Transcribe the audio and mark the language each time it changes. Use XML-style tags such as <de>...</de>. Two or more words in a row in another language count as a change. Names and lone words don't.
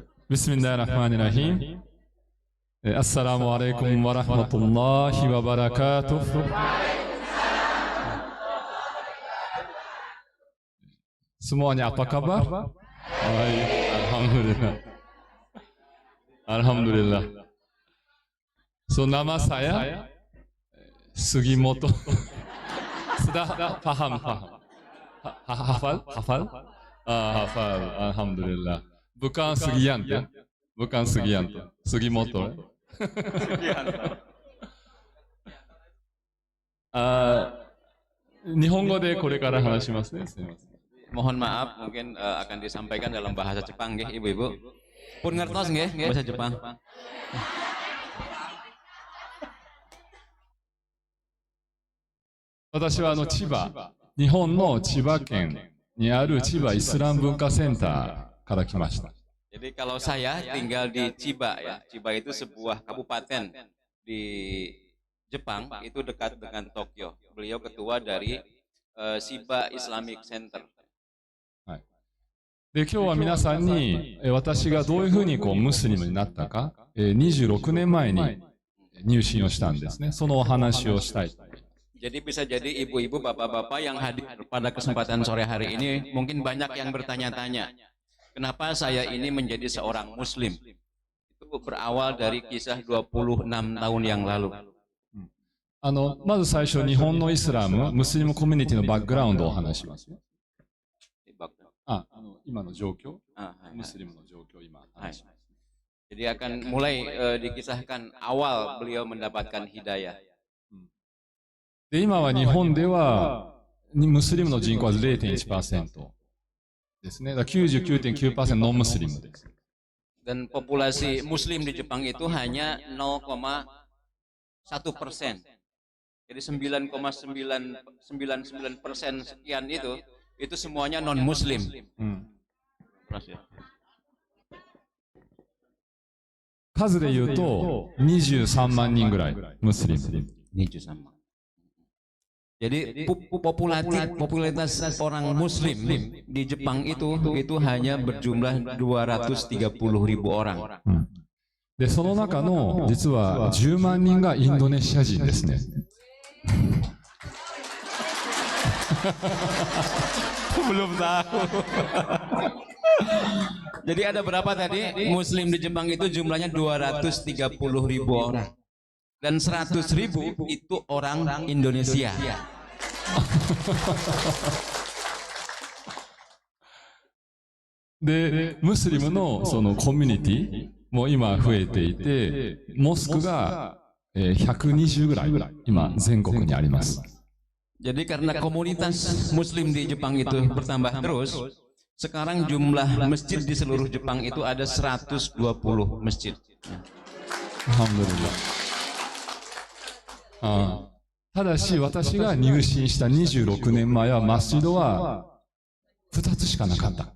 <ar>بسم الله الرحمن الرحيم. السلام عليكم ورحمة الله وبركاته.</ar> <id>Semuanya apa kabar? Baik, alhamdulillah. Alhamdulillah. So, nama saya Sugimoto. Sudah paham? Hafal? Hafal. Alhamdulillah. Bukan Sugianto, bukan Sugianto, Sugimoto.</id> <ja>日本語でこれから話しますね.</ja> <id>Mohon maaf, mungkin akan disampaikan dalam bahasa Jepang, nggih, ibu-ibu.</id> <jv>Pun ngertos nggih bahasa Jepang.</jv> <ja>私は千葉、日本の千葉県にある千葉イスラム文化センターから来ました。</ja> <id>Jadi kalau saya tinggal di Chiba ya, Chiba itu sebuah kabupaten di Jepang, itu dekat dengan Tokyo. Beliau ketua dari Shiba Islamic Center.</id> <ja>で、今日は皆さんに私がどういうふうにムスリムになったか、26年前に入信をしたんですね。そのお話をしたい。</ja> <id>Jadi bisa jadi ibu-ibu, bapak-bapak yang hadir pada kesempatan sore hari ini mungkin banyak yang bertanya-tanya, kenapa saya ini menjadi seorang muslim? Itu berawal dari kisah 26 tahun yang lalu.</id> <ja>まず最初、日本のイスラム、ムスリムコミュニティのバックグラウンドをお話しますよ。今の状況、ムスリムの状況を今話します。</ja> <id>Jadi akan mulai dikisahkan awal beliau mendapatkan hidayah.</id> <ja>で、今は日本ではムスリムの人口は 0.1% ですね。だから 99.9% ノンムスリムです。</ja> <id>Dan populasi muslim di Jepang itu hanya 0,1%. Jadi 9,99% sekian itu semuanya non muslim.</id> <ja>数で言うと23万人ぐらいムスリム。 23万.</ja> <id>Jadi popularitas orang muslim di Jepang itu hanya berjumlah 230.000 orang.</id> <ja>で、その中の実は10万人がインドネシア人ですね。</ja> <id>Belum tahu. Jadi ada berapa tadi? Muslim di Jepang itu jumlahnya 230.000 orang. Dan 100.000 itu orang Indonesia.</id> <ja>で、ムスリムのそのコミュニティも今増えていて、モスクが120ぐらい今全国にあります。</ja> <id>Jadi karena komunitas Muslim di Jepang itu bertambah terus, sekarang jumlah masjid di seluruh Jepang itu ada 120 masjid. Alhamdulillah.</id> <ja>ただし私が入信した26年前はマスジドは2つしかなかった。</ja>